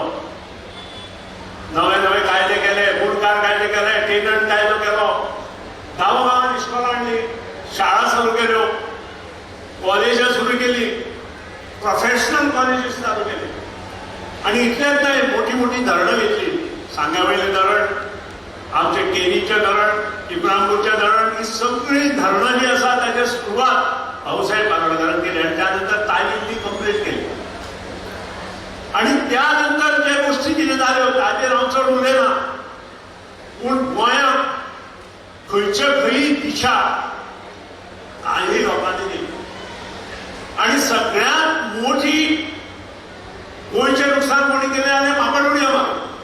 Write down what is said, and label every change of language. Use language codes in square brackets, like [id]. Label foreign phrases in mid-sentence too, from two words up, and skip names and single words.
[kok] नवे नवे कायदे केले, बुडकार कायदे केले, टेनंट कायदो केलो, गांवागांवांत इस्कॉलां हाडली, शाळा सुरू केल्यो, कॉलेजां सुरू केली, [en] professional colleges [kok] चालू केली. आणि इतलेंच न्हय, मोठी मोठी धरणां घेतली. सांग्यावयलें धरण, आमचे केरीचें धरण, इब्राहिमपूरचें धरण, ही सगळीं धरणां जी आसा ताची सुरवात भाऊसाहेब बांदोडकरान केली आणि त्यानंतर तालीम ती कंप्लीट केली. आणि त्यानंतर जे गोष्टी कितें जाल्यो ताचेर हांव चड उलयना, पूण गोंयांत खंयचे खंयी दिशा काही लोकांनी दिली. आणि सगळ्यांत मोठी गोंयचें नुकसान कोणी केलें जाल्यार माकडोळ्या मारून.